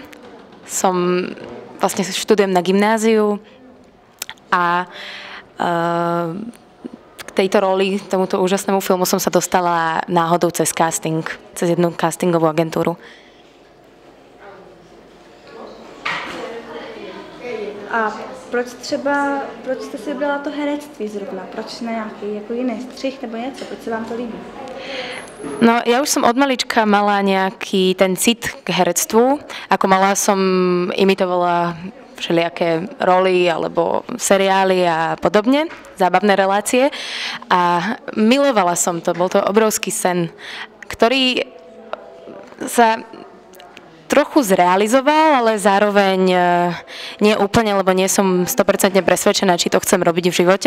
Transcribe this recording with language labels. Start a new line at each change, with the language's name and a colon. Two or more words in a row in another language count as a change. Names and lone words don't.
Slovak: Vlastne študujem na gymnáziu a k tejto roli, tomuto úžasnému filmu som sa dostala náhodou cez casting, cez jednu castingovú agentúru.
Czech: A proč jste si vybrala to herectví zrovna? Proč ne nějaký jako jiný střih nebo něco? Proč se vám to líbí?
Slovak: No, ja už som od malička mala nejaký ten cit k herectvu. Ako malá som imitovala všelijaké roly alebo seriály a podobne, zábavné relácie. A milovala som to, bol to obrovský sen, ktorý sa trochu zrealizoval, ale zároveň nie úplne, lebo nie som 100% presvedčená, či to chcem robiť v živote.